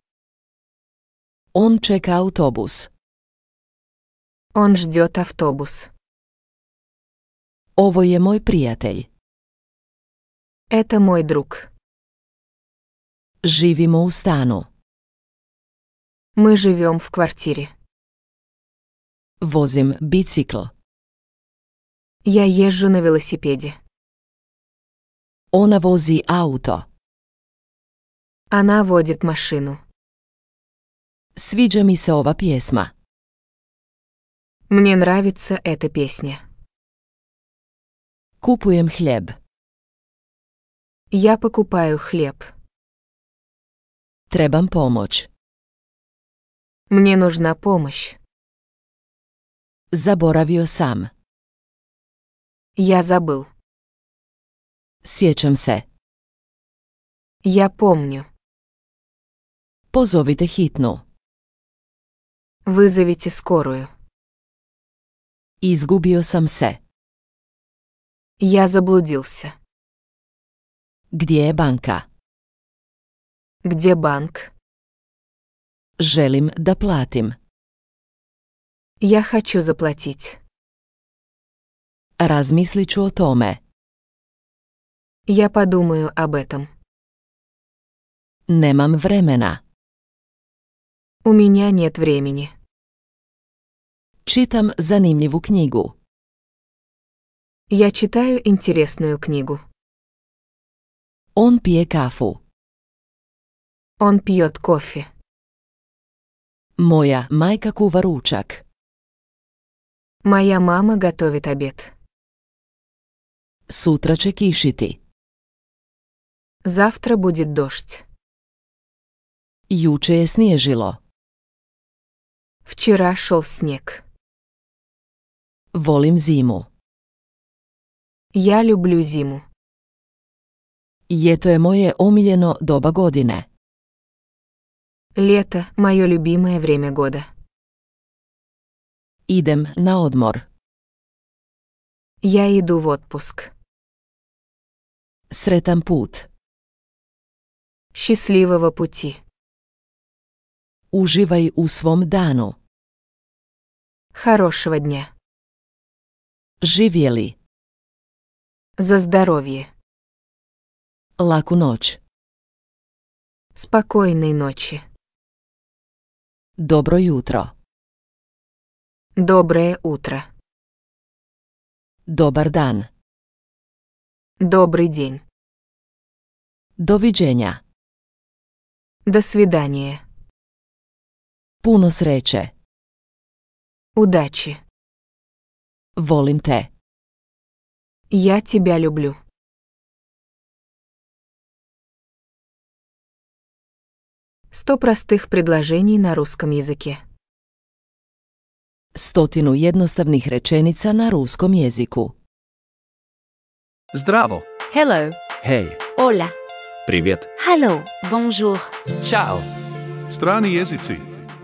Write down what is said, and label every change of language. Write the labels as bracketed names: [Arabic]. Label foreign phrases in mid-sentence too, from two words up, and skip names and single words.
[Bosnian] On čeka autobus. [Russian] Он ждет автобус. [Bosnian] Ovo je moj prijatelj. [Russian] Это мой друг. [Bosnian] Živimo u stanu. [Russian] Мы живем в квартире. [Bosnian] Vozim bicikl. [Russian] Я езжу на велосипеде. [Bosnian] Ona vozi auto. [Russian] Она водит машину. [Bosnian] Sviđa mi se ova pjesma. [Russian] Мне нравится эта песня. [Bosnian] Kupujem hljeb. [Russian] Я покупаю хлеб. [Bosnian] Trebam pomoć. [Russian] Мне нужна помощь. [Bosnian] Zaboravio sam. [Russian] Я забыл. [Bosnian] Sjećam se. [Russian] Я помню. [Bosnian] Pozovite hitnu. [Russian] Вызовите скорую. [Bosnian] Izgubio sam se. [Russian] Я заблудился. [Bosnian] Gdje je banka? [Russian] Где банк? [Bosnian] Želim da platim. [Russian] Я хочу заплатить. [Bosnian] Razmislit ću o tome. [Russian] Я подумаю об этом. [Bosnian] Nemam vremena. [Russian] У меня нет времени. [Bosnian] Čitam zanimljivu knjigu. [Russian] Я читаю интересную книгу. [Bosnian] On pije kafu. [Russian] Он пьет кофе. [Bosnian] Moja majka kuva ručak. [Russian] Моя мама готовит обед. [Bosnian] Sutra će kišiti. [Russian] Завтра будет дождь. [Bosnian] Juče je snježilo. [Russian] Вчера шел снег. [Bosnian] Volim zimu. [Russian] Я люблю зиму. [Bosnian] Ljeto je moje omiljeno doba godine. [Russian] Лето – мое любимое время года. [Bosnian] Idem na odmor. [Russian] Я иду в отпуск. [Bosnian] Sretan put. [Russian] Счастливого пути. [Bosnian] Uživaj u svom danu. [Russian] Хорошего дня. [Bosnian] Živjeli. [Russian] За здоровье. [Bosnian] Laku noć. [Russian] Спокойной ночи. [Bosnian] Dobro jutro. [Russian] Доброе утро. [Bosnian] Dobar dan. [Russian] Добрый день. [Bosnian] Doviđenja. [Russian] До свидания. [Bosnian] Puno sreće. [Russian] Удачи. [Bosnian] Volim te. [Russian] Я тебя люблю. Сто простых предложений на русском языке. [Bosnian] 100 jednostavnih rečenica na ruskom jeziku. Zdravo. [English] Hello. [Bosnian] Hej. [Spanish] Hola. [Russian] Привет. [English] Hello. Bonjour. [Bosnian] Ćao. Strani jezici.